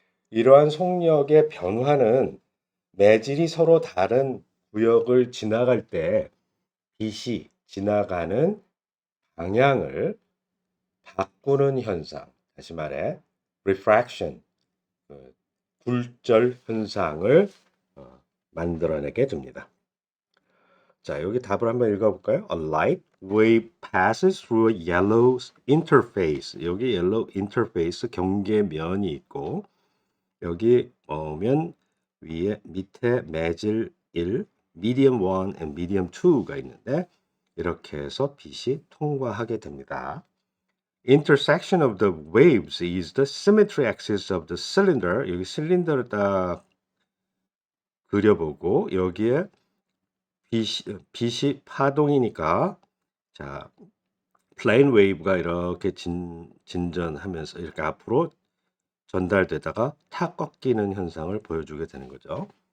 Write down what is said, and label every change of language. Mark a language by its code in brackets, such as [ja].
[ko] 이러한 속력의 변화는 매질이 서로 다른 구역을 지나갈 때 빛이 지나가는 방향을 바꾸는 현상, 다시 말해 refraction, 그 굴절 현상을 만들어내게 됩니다. 자, 여기 답을 한번 읽어볼까요? [en] A light wave passes through a yellow interface. [ko] 여기 yellow interface 경계면이 있고 여기 보면 위에 밑에 매질 1, [en] medium 1 and medium 2 [ko] 가 있는데 이렇게 해서 빛이 통과하게 됩니다. [en] Intersection of the waves is the symmetry axis of the cylinder. [ko] 여기 실린더를 딱 그려보고 여기에 빛이 파동이니까 자 플레인 웨이브가 이렇게 진전하면서 이렇게 앞으로 전달되다가 탁 꺾이는 현상을 보여주게 되는 거죠.